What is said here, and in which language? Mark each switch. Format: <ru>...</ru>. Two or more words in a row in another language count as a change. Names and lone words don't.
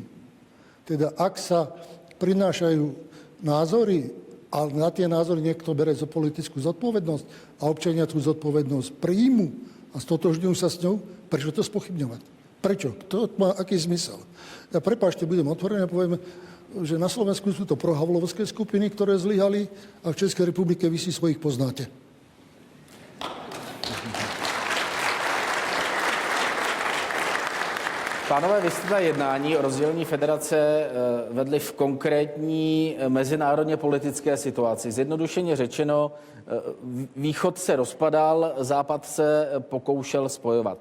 <sk>Teda ak sa prinášajú názory, ale na tie názory niekto bere za politickú zodpovednosť a občania tú zodpovednosť príjmu a stotožňujú sa s ňou, prečo to spochybňovať? Prečo? To má aký zmysel? Ja prepáčte, budem otvorený a poviem, že na Slovensku sú to prohavlovské skupiny, ktoré zlyhali a v Českej republike vy si svojich poznáte.</sk> <cs>Pánové, vy jste ta jednání o rozdělení federace vedli v konkrétní mezinárodně politické situaci. Zjednodušeně řečeno, východ se rozpadal, západ se pokoušel spojovat.</cs>